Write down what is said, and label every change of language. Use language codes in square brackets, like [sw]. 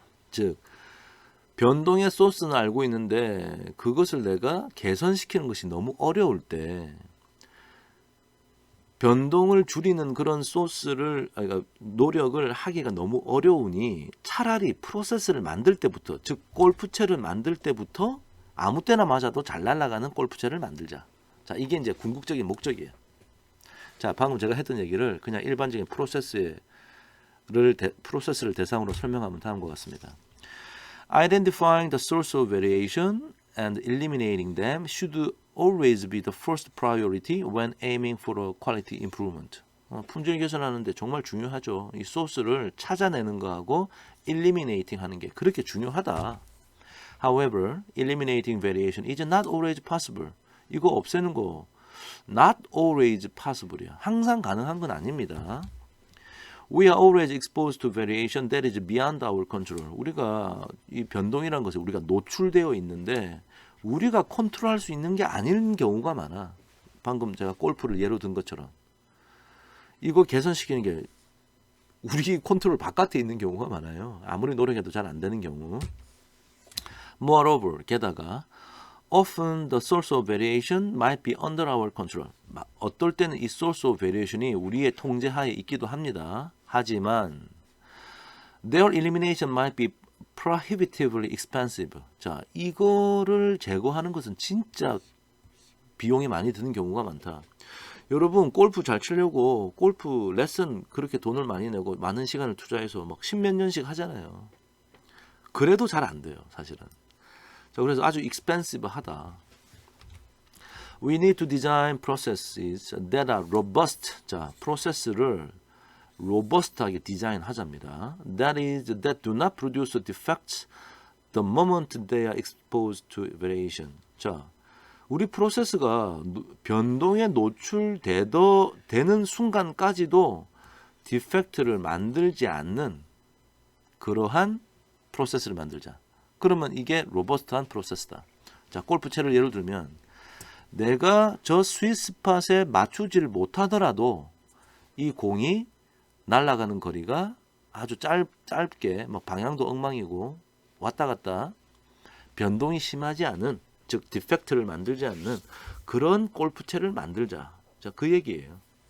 [ko] 즉 변동의 소스는 알고 있는데 그것을 내가 개선시키는 것이 너무 어려울 때 변동을 줄이는 그런 소스를 그러니까 노력을 하기가 너무 어려우니 차라리 프로세스를 만들 때부터 즉 골프채를 만들 때부터 아무 때나 맞아도 잘 날아가는 골프채를 만들자. 자, 이게 이제 궁극적인 목적이에요. 자, 방금 제가 했던 얘기를 그냥 일반적인 프로세스를 대상으로 설명하면 다음과 같습니다. [en] Identifying the source of variation and eliminating them should always be the first priority when aiming for a quality improvement. [ko] 품질 개선하는데 정말 중요하죠. 이 소스를 찾아내는 거하고 eliminating 하는 게 그렇게 중요하다. [en] However, eliminating variation is not always possible. [ko] 이거 없애는 거 [en] not always possible [ko] 이야. 항상 가능한 건 아닙니다. [en] We are always exposed to variation that is beyond our control. [ko] 우리가 이 변동이라는 것에 우리가 노출되어 있는데 우리가 컨트롤할 수 있는 게 아닌 경우가 많아. 방금 제가 골프를 예로 든 것처럼 이거 개선시키는 게 우리 컨트롤 바깥에 있는 경우가 많아요. 아무리 노력해도 잘 안 되는 경우. [en] Moreover, [ko] 게다가 [en] often the source of variation might be under our control. [ko] 어떨 때는 이 [en] source of variation [ko] 이 우리의 통제하에 있기도 합니다. 하지만 [en] their elimination might be prohibitively expensive. [ko] 자, 이거를 제거하는 것은 진짜 비용이 많이 드는 경우가 많다. 여러분 골프 잘 치려고 골프 레슨 그렇게 돈을 많이 내고 많은 시간을 투자해서 막 십몇 년씩 하잖아요. 그래도 잘 안 돼요, 사실은. 자, 그래서 아주 expensive하다. [en] We need to design processes that are robust. [ko] 자, 프로세스를 robust하게 디자인하자입니다. [en] That is, that do not produce defects the moment they are exposed to variation. [ko] 자, 우리 프로세스가 변동에 노출되는 순간까지도 디펙트를 만들지 않는 그러한 프로세스를 만들자. 그러면 이게 로버스트한 프로세스다. 자, 골프채를 예를 들면 내가 저 스윗스팟에 맞추지를 못하더라도 이 공이 날아가는 거리가 아주 짧게 막 방향도 엉망이고 왔다 갔다 변동이 심하지 않은, 즉 디펙트를 만들지 않는 그런 골프채를 만들자. 자, 그 얘기예요.